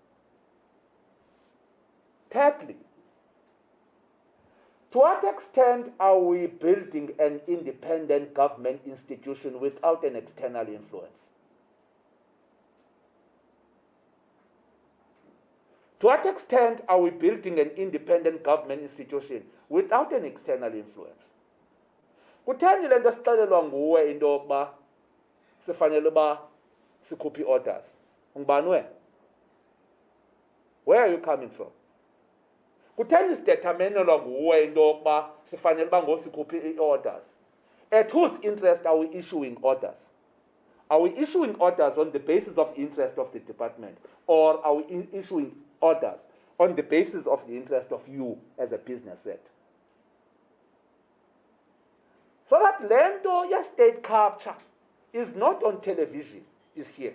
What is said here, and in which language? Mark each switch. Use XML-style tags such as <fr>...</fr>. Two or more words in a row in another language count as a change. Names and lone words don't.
<en>Thirdly, to what extent are we building an independent government institution without an external influence? To what extent are we building an independent government institution without an external influence?</en> <xh>Kutheni le nto sixelelwa nguwe into yokuba sifanele uba sikhuphe orders? Ungubani wena?</xh> <en>Where are you coming from?</en> <xh>Kutheni sideterminelwa nguwe into yokuba sifanele uba ngosikhuphe orders?</xh> <en>At whose interest are we issuing orders? Are we issuing orders on the basis of interest of the department, or are we issuing orders on the basis of the interest of you as a business sector? So that</en> <xh>lento ya</xh> <en>state capture is not on television, is here.</en>